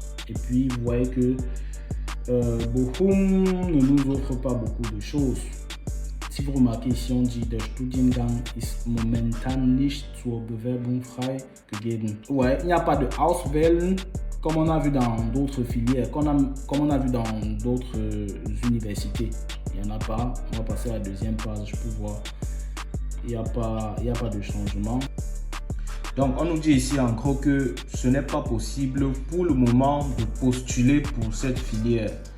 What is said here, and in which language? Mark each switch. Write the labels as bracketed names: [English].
[French] Et puis, vous voyez que Bochum ne nous offre pas beaucoup de choses. Si vous remarquez ici, on dit, [German] der Studiengang ist momentan nicht zur Bewerbung freigegeben. [French] Ouais, il n'y a pas de Auswählen comme on a vu dans d'autres filières, comme on a vu dans d'autres universités. Il n'y en a pas. On va passer à la deuxième page pour voir. Il n'y a pas de changement. Donc, on nous dit ici en gros que ce n'est pas possible pour le moment de postuler pour cette filière.